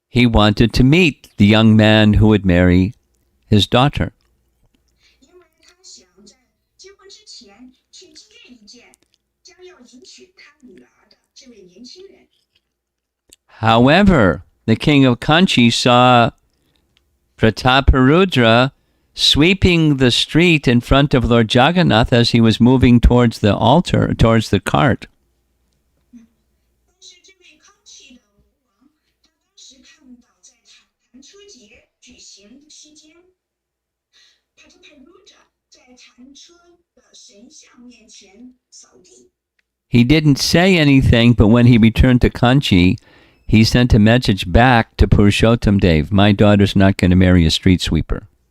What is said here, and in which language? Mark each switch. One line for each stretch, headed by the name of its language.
English: He wanted to meet the young man who would marry his daughter.
Chinese: 因为他想在结婚之前去见一见将要迎娶他女儿的这位年轻人。
English: However, the king of Kanchi saw Prataparudra sweeping the street in front of Lord Jagannath as he was moving towards the altar, towards the cart.
Chinese: 但是这位康熙的国王，他当时看到在禅车节举行期间，帕特帕鲁扎在禅车的神像面前扫地。
English: He didn't say anything, but when he returned to Kanchi, he sent a message back to Purushottam Dev, my daughter's not going to marry a street sweeper.